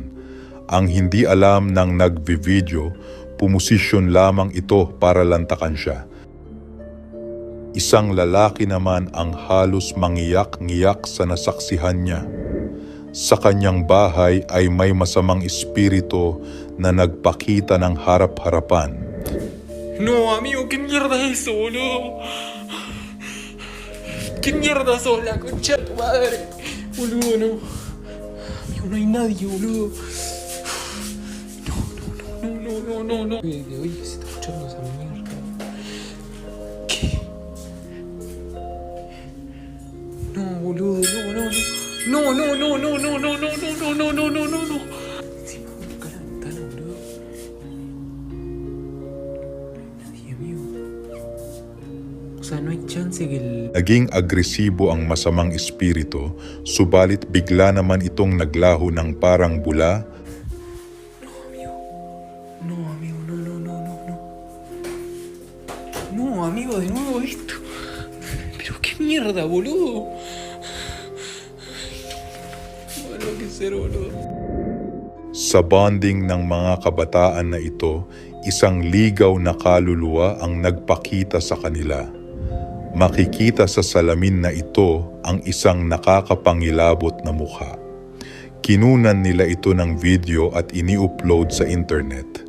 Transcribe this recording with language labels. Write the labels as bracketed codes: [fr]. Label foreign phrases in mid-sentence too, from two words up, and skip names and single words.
[tl] Ang hindi alam ng nagvi-video, pumosisyon lamang ito para lantakan siya. Isang lalaki naman ang halos mangiyak-ngiyak sa nasaksihan niya. Sa kanyang bahay ay may masamang espiritu na nagpakita ng harap-harapan. [es] No, amigo, ¿qué mierda es eso, boludo? ¿Qué mierda sos, la concha de tu madre? Boludo, no. Amigo, no hay nadie, boludo. No. Oye, se está escuchando esa mierda. ¿Qué? No, boludo, no. No. Encima, busca la ventana, boludo. Nadie, amigo. O sea, no hay chance que el... [tl] Naging agresibo ang masamang espiritu, subalit bigla naman itong naglaho ng parang bula. [es] No, amigo, de nuevo esto. Pero qué mierda, boludo. No lo que ser, boludo. [tl] Sa bonding ng mga kabataan na ito, isang ligaw na kaluluwa ang nagpakita sa kanila. Makikita sa salamin na ito ang isang nakakapangilabot na mukha. Kinunan nila ito ng video at ini-upload sa internet.